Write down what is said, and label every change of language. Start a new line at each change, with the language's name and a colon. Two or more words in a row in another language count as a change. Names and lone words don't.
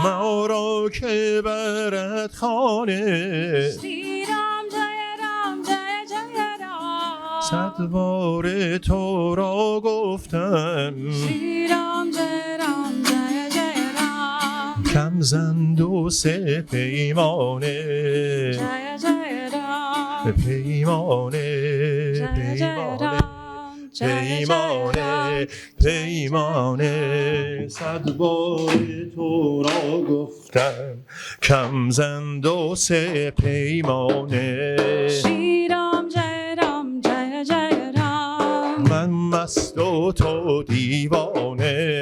Persian: ما را که برد خانه
Hindi: Shri Ram Jai Ram Jai Jai Ram
Persian: صد بار تو را گفتم
Hindi: Shri Ram Jai Ram Jai Jai Ram
Persian: کم زن دو سه پیمانه
Hindi: Jai Jai Ram
Persian: پیمانه
Hindi: Jai Jai
Persian: پیمانه
Hindi: Ram Jai Jai
Persian: پیمانه
Hindi: Ram
Persian: پیمانه صد بار تو را گفتم کم زن دو سه پیمانه
Hindi: Shri Ram Jai Ram Jai Jai Ram
Persian: من مست و تو دیوانه